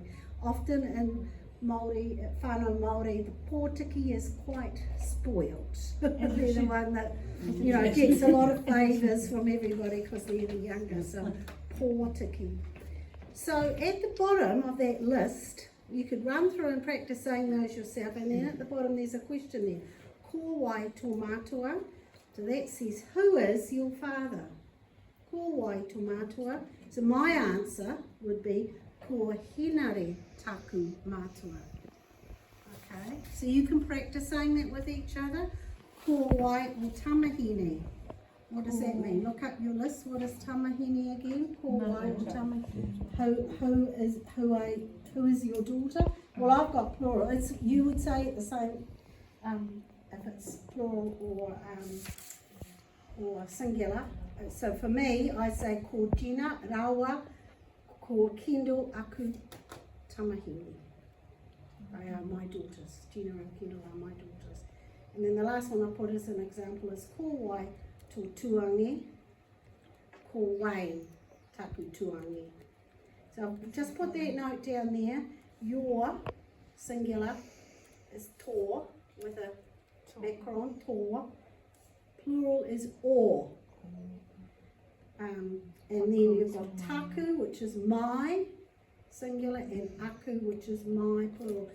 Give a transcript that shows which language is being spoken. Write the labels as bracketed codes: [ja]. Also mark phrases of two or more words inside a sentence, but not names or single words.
[en] Often in Māori, [mi] whānau Māori, [en] the pōtiki is quite spoiled. They're the one that, gets a lot of favours from everybody because they're the youngest, so pōtiki. So at the bottom of that list, you could run through and practice saying those yourself, and then at the bottom there's a question there. [mi] Ko wai tō mātua. [en] So that says, who is your father? [mi] Ko wai tō mātua. [en] So my answer would be, [mi] ko hinare taku mātua. [en] Okay, so you can practice saying that with each other. [mi] Ko wai o tamahine. [en] What does that mean? Look up your list. What is tamahine again? [mi] Ko wai o tamahine. [en] Who is your daughter? Well, I've got plural. You would say it the same if it's plural or singular. So for me, I say [mi] ko Gina, Rawa, ko Kendall, Aku, Tamahine. [en] They are my daughters. Gina and Kendall are my daughters. And then the last one I put as an example is [mi] ko wai tō tuangi, ko wai taku tuangi. [en] So just put that note down there. Your singular is tō with a macron, tō. Plural is o. And then you've got taku, which is my singular, and aku, which is my plural.